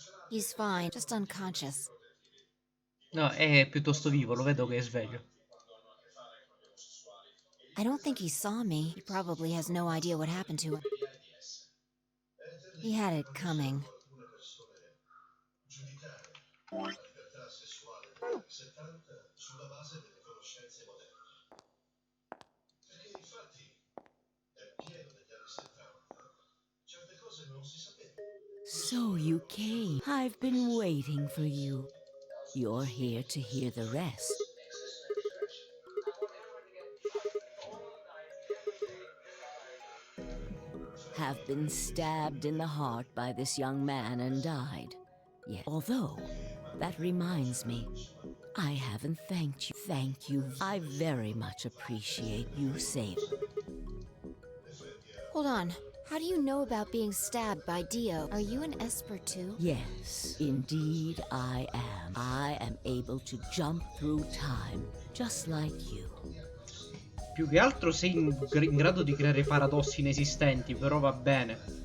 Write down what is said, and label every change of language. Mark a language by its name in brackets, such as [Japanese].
[English] He's fine, just unconscious. [Italian] No, è piuttosto vivo, lo vedo che è sveglio. [English] I don't think he saw me. He probably has no idea what happened to him. He had it coming. So you came. I've been waiting for you. You're here to hear the rest. Have been stabbed in the heart by this young man and died. Yet, although, that reminds me, I haven't thanked you. Thank you. I very much appreciate you saving. Hold on. How do you know about being stabbed by Dio? Are you an Esper too? Yes, indeed I am. I am able to jump through time, just like you. [Italian] Più che altro sei in grado di creare paradossi inesistenti, però va bene.